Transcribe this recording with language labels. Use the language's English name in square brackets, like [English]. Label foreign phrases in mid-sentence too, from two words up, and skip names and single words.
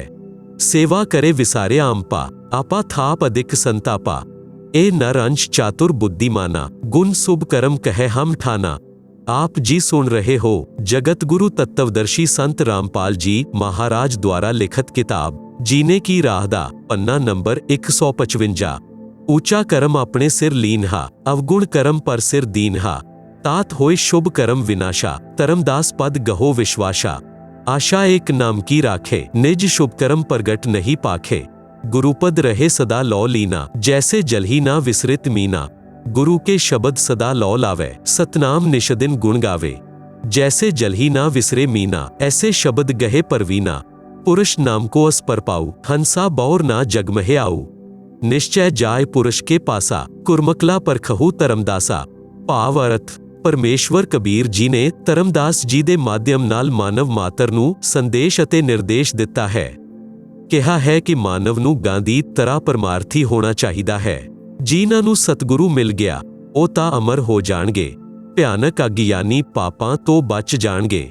[Hindi] सेवा करे विसारिया अंपा, आपा थाप अधिक संतापा। यह नर अंश चातुर बुद्धिमाना, गुण शुभ करम कहै हम ठाना। [Punjabi] ਆਪ ਜੀ ਸੁਣ ਰਹੇ ਹੋ ਜਗਤ ਗੁਰੂ ਤੱਤਵਦਰਸ਼ੀ ਸੰਤ ਰਾਮਪਾਲ ਜੀ ਮਹਾਰਾਜ ਦੁਆਰਾ ਲਿਖਤ ਕਿਤਾਬ ਜੀਨੇ ਕੀ ਰਾਹ ਦਾ ਪੰਨਾ ਨੰਬਰ 155। [Hindi] ऊचा करम अपने सिर लीनहा, अवगुण करम पर सिर दीनहा। तात होए शुभ करम विनाशा, धर्मदास पद गहो विश्वासा। आशा एक नाम की राखे, निज शुभ करम प्रगट नहीं पाखे। गुरुपद रहे सदा लौ लीना, जैसे जल ही ना विसरित मीना। गुरु के शब्द सदा लौ लावे, सतनाम निशदिन गुण गावे। जैसे जल ही ना विसरे मीना, ऐसे शब्द गहे परवीना। पुरुष नाम को अस पर पाऊ, हंसा बौर ना जग महे आऊ। निश्चय जाय पुरुष के पासा, कुरमकला परखहु धर्मदासा। भाव अर्थ परमेश्वर कबीर जी ने धर्मदास जी [Punjabi] ਦੇ ਮਾਧਿਅਮ ਨਾਲ ਮਾਨਵ ਮਾਤਰ ਨੂੰ ਸੰਦੇਸ਼ ਅਤੇ ਨਿਰਦੇਸ਼ ਦਿੱਤਾ ਹੈ। ਕਿਹਾ ਹੈ ਕਿ ਮਾਨਵ ਨੂੰ ਗਾਂਧੀ ਤਰ੍ਹਾਂ ਪਰਮਾਰਥੀ ਹੋਣਾ ਚਾਹੀਦਾ ਹੈ। ਜਿਨ੍ਹਾਂ ਨੂੰ ਸਤਿਗੁਰੂ ਮਿਲ ਗਿਆ ਉਹ ਤਾਂ ਅਮਰ ਹੋ ਜਾਣਗੇ, ਭਿਆਨਕ ਅਗਿਆਨੀ ਪਾਪਾਂ ਤੋਂ ਬਚ ਜਾਣਗੇ।